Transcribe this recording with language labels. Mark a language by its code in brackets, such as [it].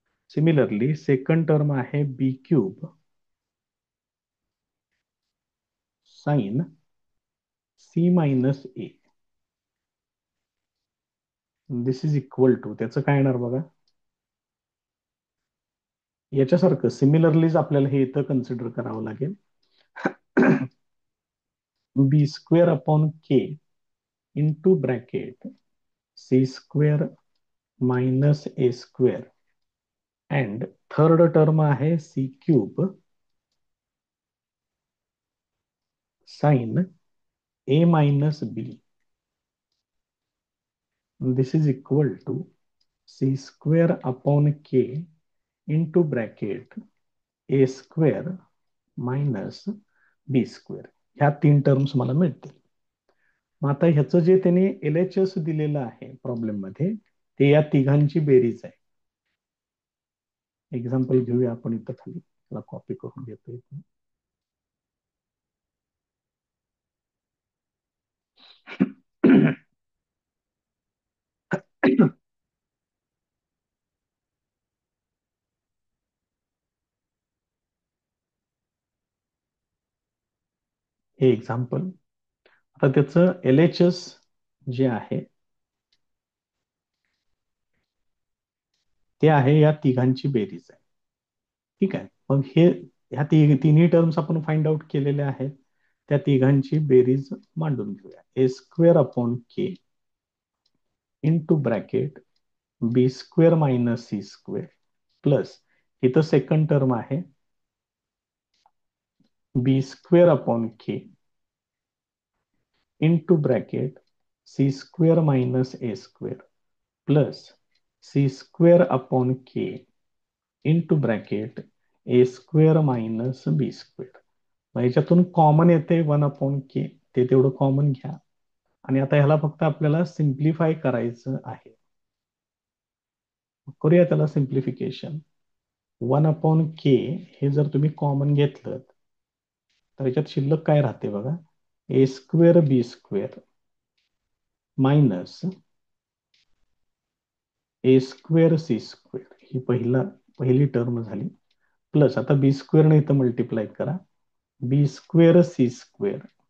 [mr] Similarly second term आहे बी cube sign C minus A, this is equal to, त्याचं काय येणार बघा, याच्यासारखं सिमिलरलीच आपल्याला हे इथं कन्सिडर करावं लागेल. [en] B square upon K into bracket C square minus A square and third term आहे C cube sine A minus B, this is equal to C square upon K into bracket A square minus B square, ह्या 3 terms मला मिळतील. [mr] मग आता ह्याचं जे त्यांनी L H S दिलेलं आहे प्रॉब्लेम मध्ये, ते या तिघांची बेरीज आहे. एक्झाम्पल घेऊया आपण इथं खाली, त्याला कॉपी करून घेतो. हे एक्झाम्पल, आता त्याचं एल एच एस जे आहे ते आहे या तिघांची बेरीज आहे. ठीक आहे, मग हे ह्या तिन्ही टर्म्स आपण फाइंड आउट केलेल्या आहेत, त्या तिघांची बेरीज मांडून घेऊया. [en] A square upon K into bracket B square minus C square plus, [mr] इथं सेकंड टर्म आहे [en] B square upon K into bracket C square minus A square plus C square upon K into bracket A square minus B square. [mr] मग याच्यातून common येते 1/k, ते तेवढं common घ्या. आणि आता ह्याला फक्त आपल्याला सिम्प्लिफाय करायचं आहे. करूया त्याला सिम्प्लिफिकेशन. 1/k हे जर तुम्ही कॉमन घेतलं तर याच्यात शिल्लक काय राहते बघा, [en] A square B square minus A square C square, [mr] ही पहिली टर्म झाली, प्लस आता बी स्क्वेअर ने इथं मल्टिप्लाय करा, बी स्क्वेअर सी स्क्वेअर